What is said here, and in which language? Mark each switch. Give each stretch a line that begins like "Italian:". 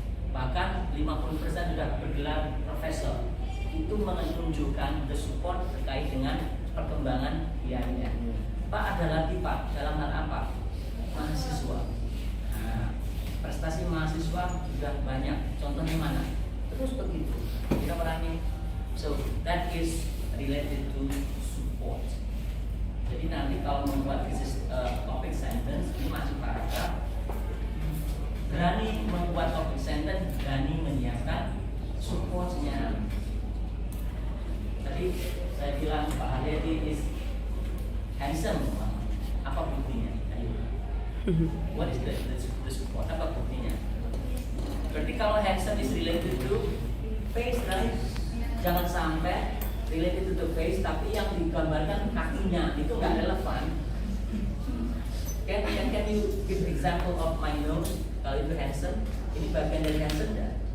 Indonesian: Bahkan 50% sudah bergelar profesor. Itu menunjukkan the support terkait dengan perkembangan IAIN. Pak, ada lagi Pak, dalam hal apa? Mahasiswa. Nah, prestasi mahasiswa sudah banyak. Contohnya mana? Terus begitu. Kita perangi.
English: So that is related to support.
Indonesian: Jadi nanti kalau membuat topic sentence ini masih paragraf, berani membuat topic sentence, berani menyiapkan supportnya. Tadi saya bilang Pak Haryadi
English: is handsome.
Indonesian: Apa buktinya? Ayo.
English: What is the support?
Indonesian: Apa buktinya? kalau
English: handsome is related to face, right?
Indonesian: Jangan sampai
English: related to face,
Indonesian: tapi yang digambarkan kakinya itu nggak relevan.
English: Can you give example of my nose?
Indonesian: Kalau itu handsome, ini bagian dari handsome nggak?